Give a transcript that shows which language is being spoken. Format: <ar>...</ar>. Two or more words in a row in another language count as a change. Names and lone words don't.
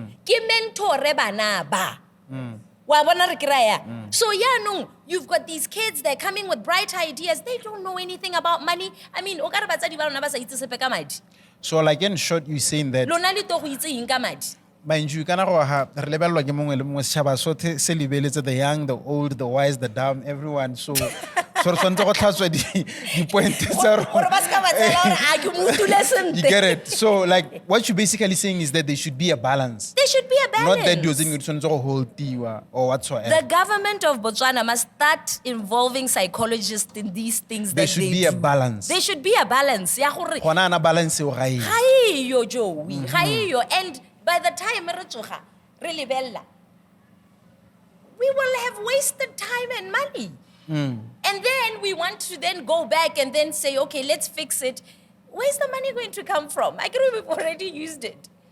<en>So you've got these kids, they're coming with bright ideas. They don't know anything about money. I mean, so like in short, you're saying that mind you,</en> <tn>kana go ha re lebellwa ke mongwe le mongwe setšhaba sotlhe se lebeletse</tn> <en>the young, the old, the wise, the dumb, everyone.</en> <tn>So re tshwanetse go tlhatswa di-point tsa rona.</tn> <en>You get it? So like what you're basically saying is that there should be a balance. There should be a balance. Not that you're saying it's</en> <tn>tshwanetse go hold tiwa</tn> <en>or whatsoever. The government of Botswana must start involving psychologists in these things There should be a balance. There should be a balance.</en> <tn>Gona ana balance eo ga e. Ga eyo Joey, ga eyo.</tn> <en>And by the time we will have wasted time and money. And then we want to then go back and then say, okay, let's fix it. Where's the money going to come from? I agree, we've already used it.</en>